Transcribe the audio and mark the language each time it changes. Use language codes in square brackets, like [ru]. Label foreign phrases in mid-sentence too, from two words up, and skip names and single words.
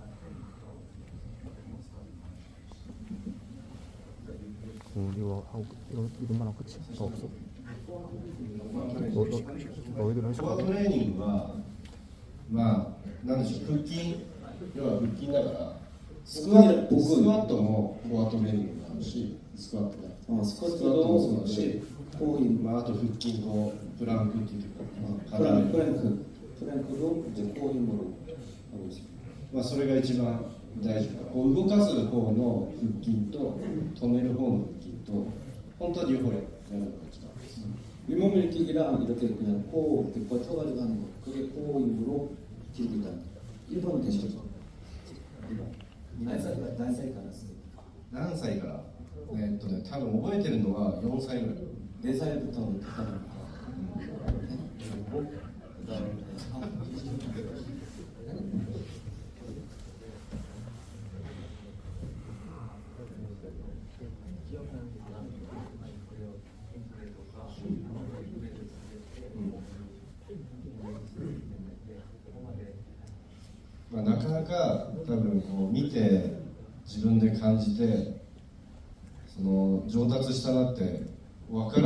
[ko] 이거 하고 이것만 하고 끝이야? 더 없어? 너희들 할 [ja] コア [ko] 거야? [ja] トレーニングはまあなんでしょう、腹筋、要は腹筋だからスクワットもコアトレーニングもあるし、スクワットね、スクワッスクワットもそうだトし、こういうまあ、あと腹筋こうプランクっていうか、 [ko] プランク 도 이제 코 힘으로 하고 있습니다. [ja] まあそれが一番大事だ。こう動かす方の腹筋と止める方の腹筋と本当は両方やるのが一番です。 [ko] 윗몸 일으키기랑 이렇게 그냥 코 이렇게 버텨가지고 하는 거, 그게 코 힘으로 기르고 있다. 1번은 되시죠? [ja] 何歳からですか？何歳から多分覚えてるのは4歳ぐらい。 [ko] 4살부터 하다 보니까 [ja] まあ、なかなか多分こう見て自分で感じてその上達したなってわから